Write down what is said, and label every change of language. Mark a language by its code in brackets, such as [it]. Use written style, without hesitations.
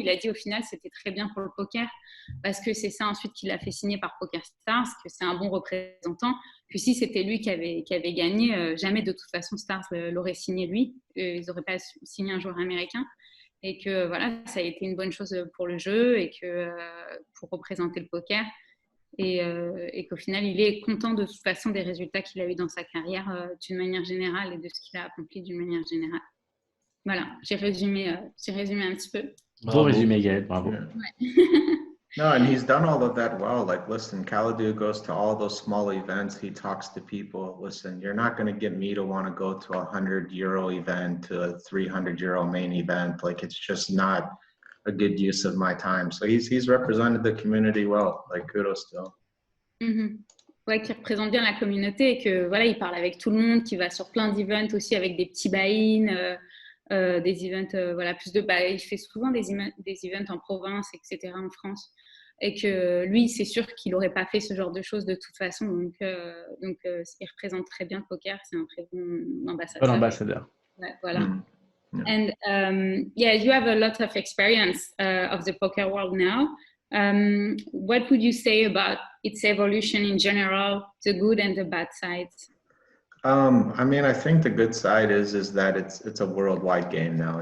[fr] Il a dit au final c'était très bien pour le poker parce que c'est ça ensuite qui l'a fait signer par PokerStars, que c'est un bon représentant, que si c'était lui qui avait gagné, jamais de toute façon Stars l'aurait signé lui, ils n'auraient pas signé un joueur américain, et que voilà, ça a été une bonne chose pour le jeu et que pour représenter le poker. Et qu'au final, il est content de toute façon des résultats qu'il a eu dans sa carrière d'une manière générale et de ce qu'il a accompli d'une manière générale. Voilà, j'ai résumé un petit peu. Bon résumé, Gaël, bravo. Ouais. [en] No, and he's done all of that well. Like, listen, Kalidou goes to all those small events. He talks to people. Listen, you're not going to get me to want to go to a €100 event, to a €300 main event. Like, it's just not a good use of my time. So he's represented the community well. Like, kudos to him. [fr] Ouais, qui représente bien la communauté et que voilà, il parle avec tout le monde, qui va sur plein d'events aussi avec des petits buy-in, des events, voilà, plus de il fait souvent des events en province, etc. en France. Et que lui, c'est sûr qu'il n'aurait pas fait ce genre de choses de toute façon. Donc il représente très bien le poker. C'est un très bon ambassadeur. Bon ambassadeur. Ouais, voilà. [en] And yeah, you have a lot of experience of the poker world now. What would you say about its evolution in general, the good and the bad sides? I mean, I think the good side is that it's a worldwide game now.